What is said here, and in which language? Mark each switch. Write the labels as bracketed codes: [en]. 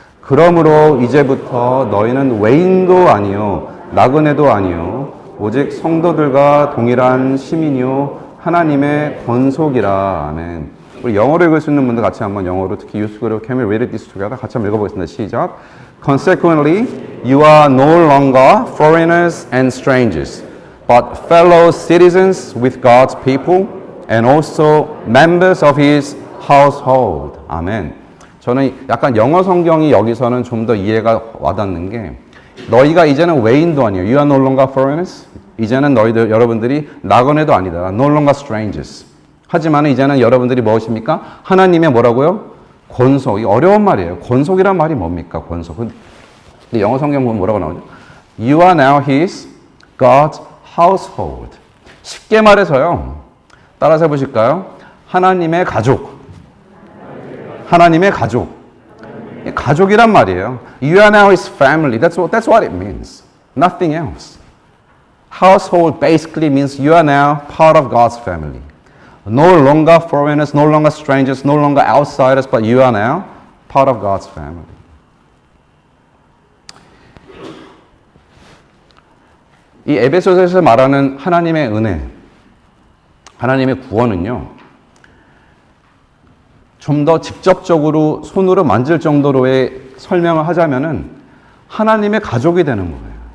[ko] 그러므로 이제부터 너희는 외인도 아니요 나그네도 아니요 오직 성도들과 동일한 시민이요 하나님의 권속이라. 아멘. 우리 영어로 읽을 수 있는 분들 같이 한번 영어로 특히 유스그룹 [en] can we read this together? [ko] 같이 한번 읽어보겠습니다. 시작. [en] Consequently, you are no longer foreigners and strangers, but fellow citizens with God's people and also members of His household. [ko] 아멘. 저는 약간 영어 성경이 여기서는 좀 더 이해가 와닿는 게 너희가 이제는 외인도 아니에요. [en] You are no longer foreigners. [ko] 이제는 여러분들이 나그네도 아니다. [en] No longer strangers. [ko] 하지만 이제는 여러분들이 무엇입니까? 하나님의 뭐라고요? 권속. 이 어려운 말이에요. 권속이란 말이 뭡니까? 권속. 근데 영어 성경 보면 뭐라고 나오죠? [en] You are now His God's household. [ko] 쉽게 말해서요. 따라서 해보실까요? 하나님의 가족. 하나님의 가족. 가족이란 말이에요. [en] You are now His family. That's what it means. Nothing else. Household basically means you are now part of God's family. No longer foreigners, no longer strangers, no longer outsiders, but you are now part of God's family. [ko] 이 에베소서에서 말하는 하나님의 은혜, 하나님의 구원은요, 좀 더 직접적으로 손으로 만질 정도로의 설명을 하자면은 하나님의 가족이 되는 거예요.